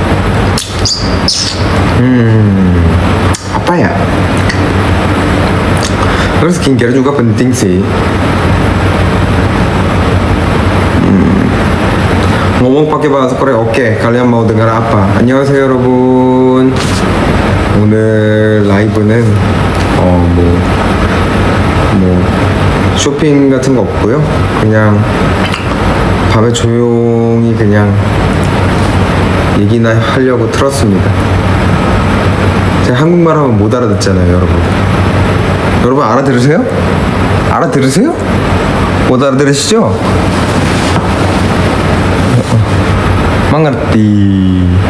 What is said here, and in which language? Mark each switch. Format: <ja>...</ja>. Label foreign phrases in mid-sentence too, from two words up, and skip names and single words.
<id>Apa ya? Terus skincare juga penting sih. Ngomong pakai bahasa Korea. Oke, kalian mau dengar apa?</id> <ko>안녕하세요 여러분. 오늘 라이브는 쇼핑 같은 거 없고요. 그냥 밤에 조용히 그냥 얘기나 하려고 틀었습니다. 제가 한국말 하면 못 알아듣잖아요, 여러분. 여러분 알아들으세요? 못 알아들으시죠?</ko> <id>Mengerti.</id>